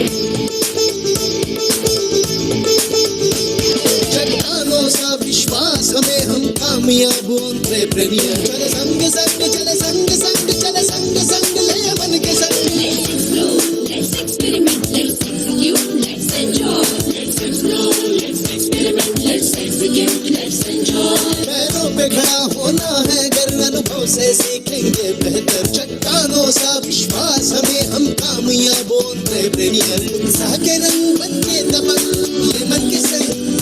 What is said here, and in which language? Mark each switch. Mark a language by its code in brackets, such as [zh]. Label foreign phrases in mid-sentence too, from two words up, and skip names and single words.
[hi] चट्टानों सा विश्वास हमें हम कामयाब एंटरप्रेन्योर चले संग संग चले संग संग चले संग संग ले मन के संग [en] Let's experiment, let's execute, let's enjoy. Let's explore, let's experiment, let's execute, let's enjoy. [hi] पैरों पे खड़ा होना है अगर अनुभव से सीखेंगे बेहतर चट्टानों सा विश्वास हमें हम कामयाब एंटरप्रेन्योर उत्साह के रंग बन के दबंग ये मन के संग